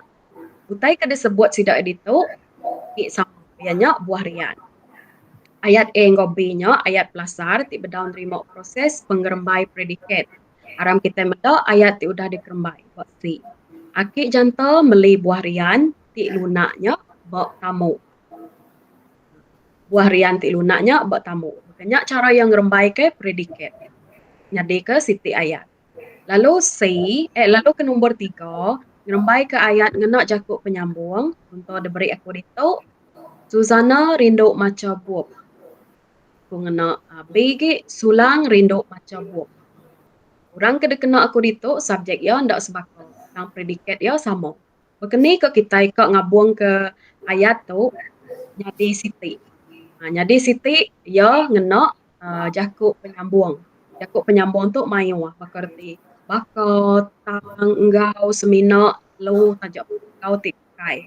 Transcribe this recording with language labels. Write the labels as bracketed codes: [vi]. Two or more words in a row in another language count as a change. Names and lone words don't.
[iba] Utai kada sebut sidak itu, sama. Ianya buah rian. Ayat A ngau B-nya, ayat pelasar, ti bedaun terima proses pengerembai predikat. Aram kita mendak ayat ti udah dikerembai. Buat C. Akik janta meli buah rian, ti lunaknya buat tamu. Buah rian ti lunaknya buat tamu. Makanya cara yang ngerembai ke predikat. Nyadi ke siti ayat. Lalu lalu ke nombor 3, ngerembai ke ayat ngenak jakuk penyambung. Untuk diberi aku itu, Susana rindu maca buah. Aku ngenak B sulang rindu maca buah. Orang kena kena aku itu, subjek ya ndak sebakal. Yang predikat ya sama. Begini ke kita ngabung ke ayat tu, jadi siti. Jadi siti ya ngenak jakuk penyambung. Jakuk penyambung tu mayu bakerti. Bakal, tang, enggau, semina, lu, tajak, kau tikai.